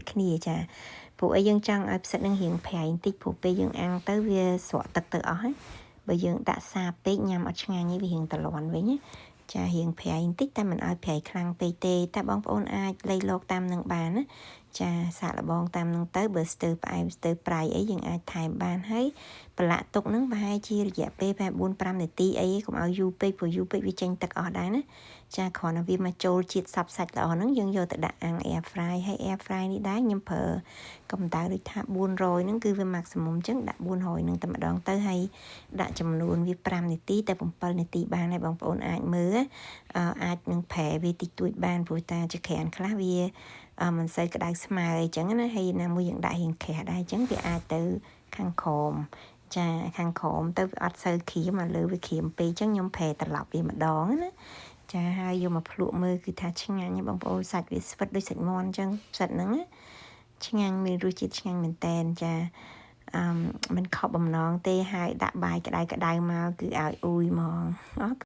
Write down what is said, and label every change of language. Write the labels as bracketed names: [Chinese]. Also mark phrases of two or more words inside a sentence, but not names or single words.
[Khmer] គ្នាចាព្រោះអីយើងចង់ឲ្យផ្សិតហ្នឹងរៀងប្រៃបន្តិចព្រោះពេលយើងអាំងទៅវាស្រក់ទឹកទៅអស់ហើយបើយើងដាក់សាបពេកញ៉ាំអត់ឆ្ងាញ់ទេវារៀងតលាន់វិញណាចារៀងប្រៃបន្តិចតែមិនឲ្យប្រៃខ្លាំងពេកទេតែបងប្អូនអាចលៃលកតាមនឹងបាន ណាចាសាកល្បងតាមនឹងទៅបើស្ទើរផ្អែមស្ទើរប្រៃអីយើងអាចថែមបានហើយប្រឡាក់ទុកហ្នឹងប្រហែលជារយៈពេល4-5នាទីអីកុំឲ្យយូរពេកព្រោះយូរពេកវាចេញទឹកអស់ដែរណាចាគ្រាន់តែវាមកចូលជាតិ សព្វសាច់ល្អហ្នឹងយើងយកទៅដាក់អាំង [English] air fry [Khmer] ហើយ [English] air fry [Khmer] នេះដែរខ្ញុំប្រើកម្ដៅដូចថា400ហ្នឹងគឺវា maximum អញ្ចឹងដាក់400ហ្នឹងតែម្ដងទៅហើយ ដាក់ចំនួនវា5នាទីតែ7នាទីបានហើយបងប្អូនអាចមើលអាចនឹងប្រែវាតិចតួចបានព្រោះតា ចក្រានខ្លះវាមិនសូវក្តៅស្មើអីចឹងណាហើយណាមួយយើងដាក់រៀងក្រាស់ដែរអញ្ចឹងវាអាចទៅខាងក្រោមចាខាងក្រោមទៅអត់សូវក្រៀមមកលើវាក្រៀមពេកអញ្ចឹងខ្ញុំប្រែត្រឡប់វាម្ដងណាចាហើយយកមកភ្លក់មើលគឺថាឆ្ងាញ់បងប្អូនសាច់វាស្វិតដូចសាច់មាន់អញ្ចឹងផ្សិតហ្នឹងឆ្ងាញ់មានរសជាតិឆ្ងាញ់មែនតែនចាមិនខកបំណងទេហើយដាក់បាយក្តៅមកគឺឲ្យអ៊ូយហ្មង